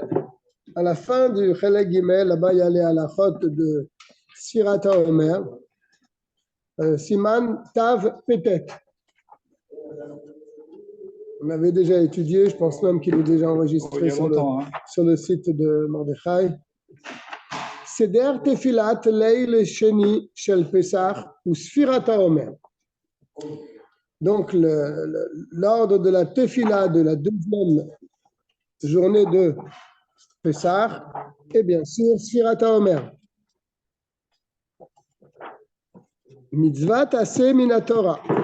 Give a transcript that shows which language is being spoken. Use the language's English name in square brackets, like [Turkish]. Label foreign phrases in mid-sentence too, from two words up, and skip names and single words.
[French] À la fin du [Hebrew] חלק ג, [French] là-bas, il y a les halachot de [Hebrew] ספירת העומר. סימן תפ"ט. [French] On avait déjà étudié, je pense même qu'il est déjà enregistré sur le site de Mordechai. [Hebrew] סדר תפילת ליל שני של פסח ou ספירת העומר. [French] Donc, l'ordre de la Tefila de la deuxième journée de Pesach et bien sûr [Hebrew] ספירת העומר. מצוות עשה מן התורה.